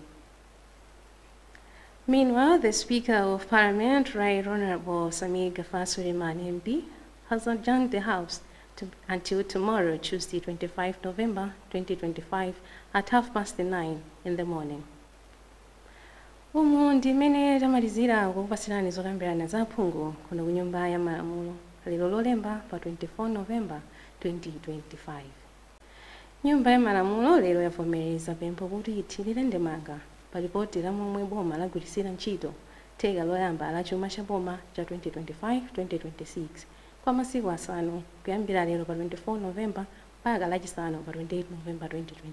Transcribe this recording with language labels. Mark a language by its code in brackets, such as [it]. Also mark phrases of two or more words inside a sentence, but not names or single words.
[en] Meanwhile, the Speaker of Parliament, Right Honorable Samir Gafar Suleiman MP, has adjourned the House until tomorrow, Tuesday, 25 November 2025, at 9:30 in the morning. [ny] Umu ndimene tamalizira kukupasirani zokambirana za phungu kuno ku Nyumba ya Malamulo lero lolemba pa 24 November 2025. Nyumba ya Malamulo lero yavomereza pempho kuti ithirire ndemanga pa ripoti la momwe boma lagwirisira ntchito theka loyamba la chuma cha boma cha 2025-2026 kwa masiku asanu kuyambira lero pa 24 November mpaka lachisanu pa 28 November 2025.